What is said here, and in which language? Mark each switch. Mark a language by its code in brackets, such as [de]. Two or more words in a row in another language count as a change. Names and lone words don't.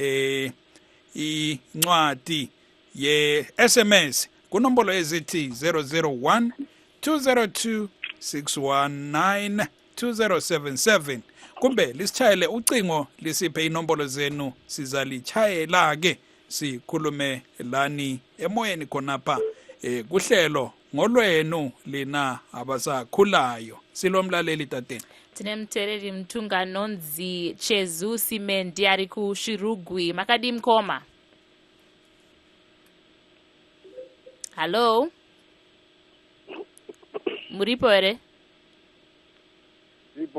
[nd] incwadi ye-SMS kunombolo ezithi 001 202 619 2077 kumbe lisitshayele ucingo lisiphe inombolo zenu sizalichayela-ke sikhulume lani emoyeni khonapha kuhlelo ngolwenu lina abasakhulayo. Silomlaleli tateni. [sn] Tinemtheleli mthunga nonzi Chezu Simendi ari ku Shirugwi. Makadi mkoma. Hello. Muripo ere? Tiripo.